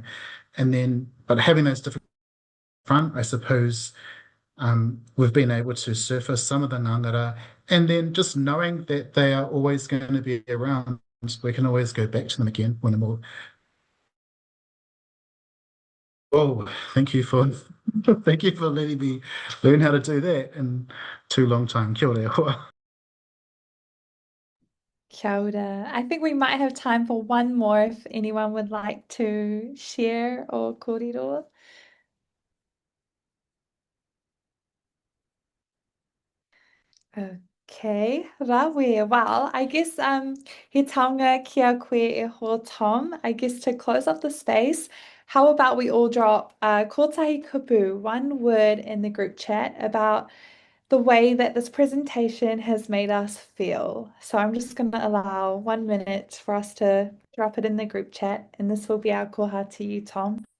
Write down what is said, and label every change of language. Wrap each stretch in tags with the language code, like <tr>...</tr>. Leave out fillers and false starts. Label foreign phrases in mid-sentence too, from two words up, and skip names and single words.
<en>And then, but having those different front, I suppose, we've been able to surface some of the ngangara, and then just knowing that they are always going to be around, we can always go back to them again when they're more. Oh, thank you for letting me learn how to do that in too long time.</en> <mi>Kia ora. Kia ora.</mi> <en>I think we might have time for one more if anyone would like to share or kōrero. Okay, rawe. Well, I guess</en> <mi>he taonga kia koe e ho Tom.</mi> <en>I guess to close off the space, how about we all drop</en> <mi>kotahi kupu,</mi> <en>one word in the group chat about the way that this presentation has made us feel. So I'm just going to allow 1 minute for us to drop it in the group chat, and this will be our koha to you, Tom.</en>